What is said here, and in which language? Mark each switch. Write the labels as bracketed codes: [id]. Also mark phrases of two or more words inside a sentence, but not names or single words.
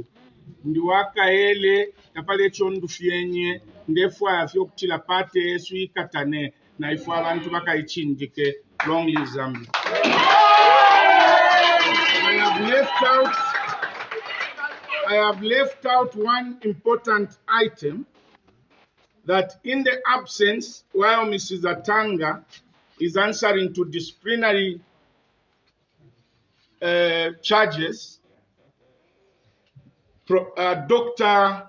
[bem] Ndi wakaele tapale chondu fyenye ndefwaya fyo kutila pate Yesu ikatane na ifwa abantu bakayichinjike. [en] Long live Zambia. I have left out one important item, that in the absence, while Mrs. Attanga is answering to disciplinary charges, Dr.